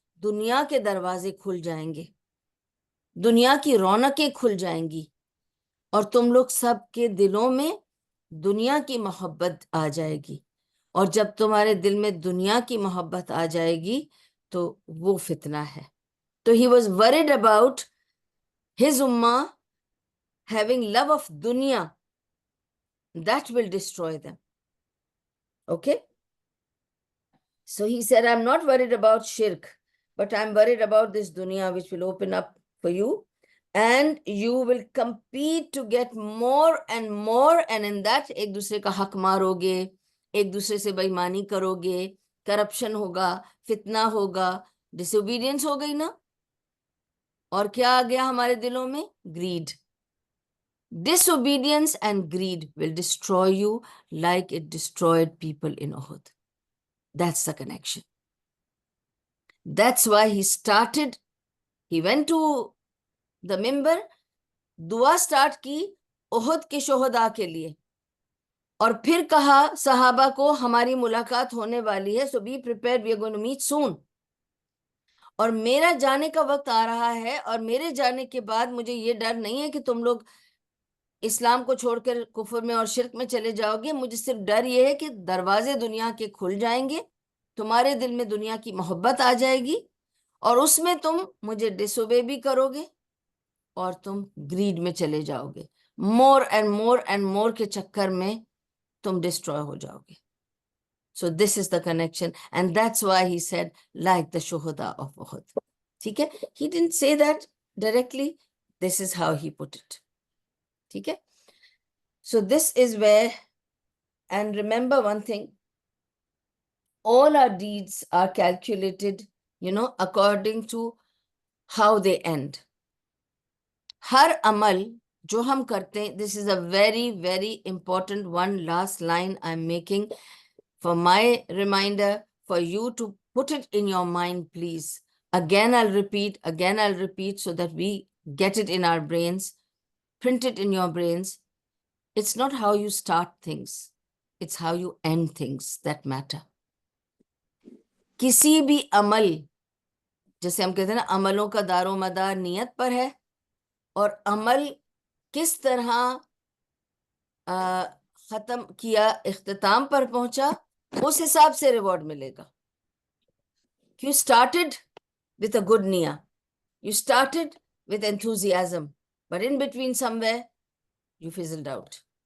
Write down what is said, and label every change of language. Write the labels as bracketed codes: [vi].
[ur] دنیا کے دروازے کھل جائیں گے, دنیا کی رونقیں کھل جائیں گی, اور تم لوگ سب کے دلوں میں دنیا کی محبت آ جائے گی. اور جب تمہارے دل میں دنیا کی محبت آ جائے گی تو وہ فتنہ ہے. [en] تو he was worried about his ummah having love of dunya that will destroy them. Okay? So he said, I'm not worried about shirk, but I'm worried about this dunya which will open up for you, and you will compete to get more and more, and in that [ur] ایک دوسرے کا حق ماروگے, ایک دوسرے سے بےایمانی کرو گے, corruption ہوگا, فتنہ ہوگا, ڈس اوبیڈینس ہو گئی نا. اور کیا آ گیا ہمارے دلوں میں؟ Grade. [en] Disobedience and greed will destroy you like it destroyed people in Uhud. That's the connection. That's why he went to the mimbar, [ur] دعا سٹارٹ کی احد کے شہداء کے لیے, اور پھر کہا صحابہ کو ہماری ملاقات ہونے والی ہے, [en] so be prepared, we are going to meet soon. [ur] اور میرا جانے کا وقت آ رہا ہے, اور میرے جانے کے بعد مجھے یہ ڈر نہیں ہے کہ تم لوگ اسلام کو چھوڑ کر کفر میں اور شرک میں چلے جاؤ گے. مجھے صرف ڈر یہ ہے کہ دروازے دنیا کے کھل جائیں گے, تمہارے دل میں دنیا کی محبت آ جائے گی, اور اس میں تم مجھے ڈس اوبے بھی کرو گے, اور تم گریڈ میں چلے جاؤ گے, [en] more and more [ur] کے چکر میں تم ڈسٹروائے ہو جاؤ گے. [en] So this is the connection, and that's why he said like the shuhada of Uhud. [ur] ٹھیک ہے, [en] he didn't say that directly, this is how he put it. [ur] ٹھیک ہے. [en] So this is where, and remember one thing, all our deeds are calculated, according to how they end. [ur] ہر عمل جو ہم کرتے ہیں, [en] this is a very very important one last line I'm making for my reminder for you to put it in your mind, please. Again I'll repeat so that we get it in our brains, print it in your brains. It's not how you start things, it's how you end things that matter. [ur] کسی بھی عمل, جیسے ہم کہتے ہیں نا, عملوں کا دار و مدار نیت پر ہے, اور عمل کس طرح ختم کیا, اختتام پر پہنچا, اس حساب سے ریوارڈ ملے گا. [en] You started with a good niyyah, you started with enthusiasm, but in between somewhere you fizzled out.